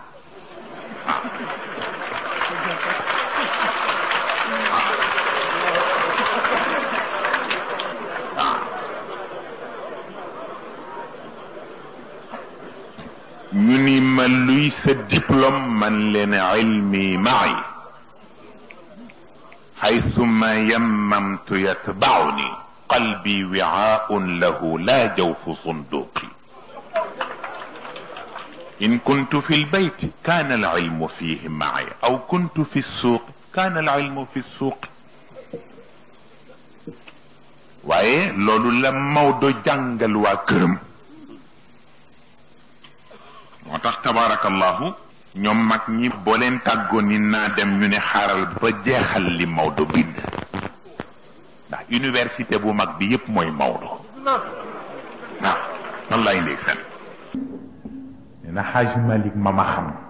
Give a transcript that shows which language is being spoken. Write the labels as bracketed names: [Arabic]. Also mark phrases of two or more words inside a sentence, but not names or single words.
[Wolof] ñu ni ma luy sa diplôme man leen ilmi maay [Arabic] حيثما يممت يتبعني قلبي وعاء له لا جوف صندوقي إن كنت في البيت كان العلم فيه معي أو كنت في السوق كان العلم في السوق [Wolof] waaye loolu la Maodo jàngal waa këram moo tax tabarakallahu ñoom mag ñi boo leen tàggoon ni naa dem ñu ne xaaral ba jeexal li Maodo bind ndax université bu mag bi yépp mooy Maodo waaw wallaay ndeysaan nee na Xaaj Malik ma xam